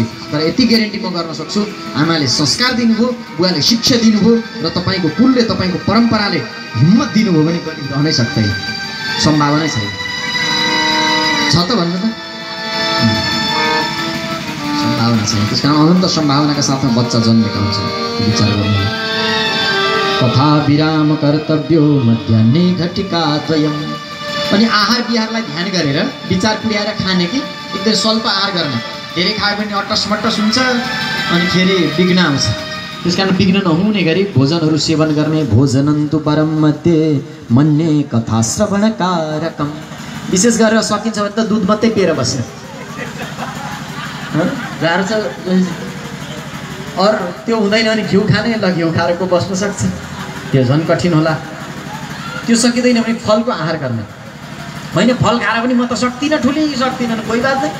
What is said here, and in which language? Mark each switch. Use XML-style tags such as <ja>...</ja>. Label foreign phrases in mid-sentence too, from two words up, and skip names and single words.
<ne>तर यति ग्यारेन्टी म गर्न सक्छु, आमाले संस्कार दिनुभयो, बुवाले शिक्षा दिनुभयो र तपाईँको कुलले, तपाईँको परम्पराले हिम्मत दिनुभयो भने रहनै सक्दैन। सम्भावनै छैन। छ त भन्नु त? सम्भावना छैन। त्यस कारण अनन्त सम्भावनाका साथमा बच्चा जन्मेका हुन्छ। विचार गर्नु।</ne> <sa>कथा विराम कर्तव्यो मध्याह्ने घटिका द्वयम्।</sa> <ne>अनि आहार विहारलाई ध्यान गरेर विचार पुर्याएर खाने कि एकदम स्वल्प आहार गर्ने। धेरै खायो भने अट्टसमट्टस हुन्छ अनि फेरि विघ्न आउँछ। त्यस कारण विघ्न नहुने गरी भोजनहरू सेवन गर्ने।</ne> <sa>भोजनन्तु परम मध्ये मन्ये कथा श्रवणकारकम्।</sa> <ne>विशेष गरेर सकिन्छ भने त दुध मात्रै पिएर बस्ने। गाह्रो छ। अरू त्यो हुँदैन भने घिउ खाने, ल घिउ खाएर को बस्न सक्छ? त्यो झन् कठिन होला। त्यो सकिँदैन भने फलको आहार गर्ने। होइन फल खाएर पनि म त सक्दिनँ, ठुलै सक्दिनँ, कोही बात नै।</ne>